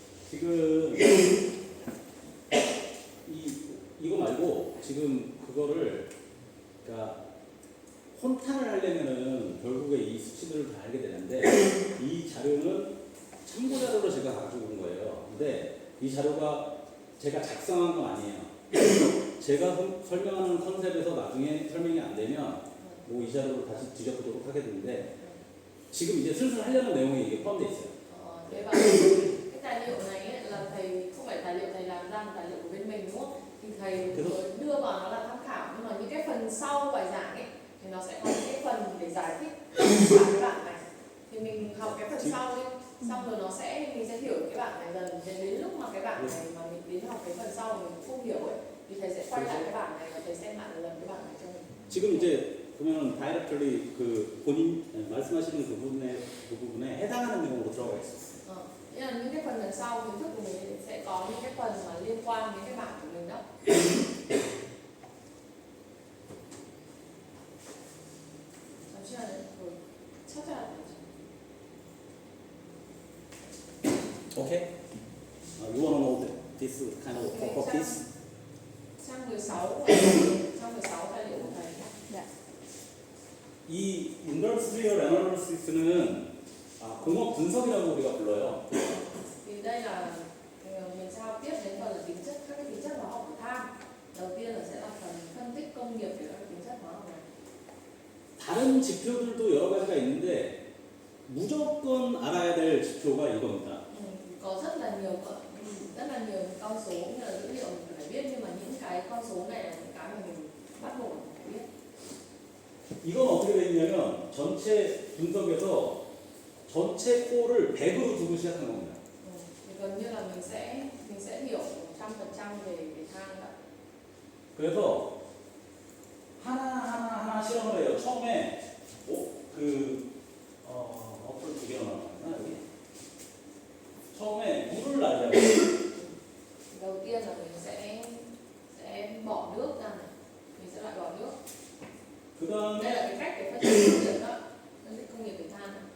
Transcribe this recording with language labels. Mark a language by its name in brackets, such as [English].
[Korean] 지금 이거 말고 지금 그거를 그러니까 혼탄을 하려면은 결국에 이 수치들을 다 알게 되는데 이 자료는 참고 자료로 제가 가지고 온 거예요. 근데 이 자료가 제가 작성한 건 아니에요. 제가 설명하는 컨셉에서 나중에 설명이 안 되면 뭐 이 자료를 다시 뒤져보도록 하겠는데 지금 이제 슬슬 하려는 내용이 이게 포함되어 있어요. [Vietnamese] Thế và cái tài liệu này ấy, là thầy không phải tài liệu thầy làm ra tài liệu của bên mình đúng không? Thì thầy đưa vào nó là tham khảo nhưng mà những cái phần sau bài giảng ấy thì nó sẽ có những cái phần để giải thích cả cái bảng này. Thì mình học cái phần sau ấy, xong rồi mình sẽ hiểu cái bảng này dần đến lúc mà cái bảng này mà mình đến học cái phần sau mình không hiểu ấy thì thầy sẽ quay lại cái bảng này và thầy xem lại một lần cái bảng này cho mình. [Korean] 지금 이제 그러면 다이렉트리 그 본인 말씀하시는 그 부분에 해당하는 내용으로 들어가 있어요. [Vietnamese] Nên là những cái phần đằng sau kiến thức của mình sẽ có những cái phần mà liên quan đến cái bảng của mình đó. [Korean] 잠시만요. 찾아야 되죠. [English] Okay? You wanna know this kind of properties? [Vietnamese] Trang 16 tài liệu của thầy. Dạ. [Korean] 이 Industrial Analysis는 공업 분석이라고 우리가 불러요. [Vietnamese] Thì đây là mình giao tiếp đến phần là các cái tính chất hóa học của than. Đầu tiên là sẽ là phần phân tích công nghiệp về các tính chất hóa học này. [Korean] 다른 지표들도 여러 가지가 있는데 무조건 알아야 될 지표가 이겁니다. [Vietnamese] Có rất là nhiều con số như là dữ liệu mình phải biết nhưng mà những cái con số này là những cái mà mình bắt buộc phải biết. [Korean] 이건 어떻게 돼 있냐면 전체 분석에서 전체 꼴을 100으로 두고 시작한 겁니다. [Vietnamese] Thì gần như là mình sẽ hiểu 100% về than đó. [Korean] 그래서 하나 실험을 해요. 처음에 어플 2개나 나왔나 여기? 처음에 물을 날려요. [Vietnamese] Đầu tiên là mình sẽ bỏ nước ra này, mình sẽ loại bỏ nước. [Korean] 그 다음에 [Vietnamese] Đây là cái cách để phân tích công nghiệp đó, phân tích công nghiệp về than.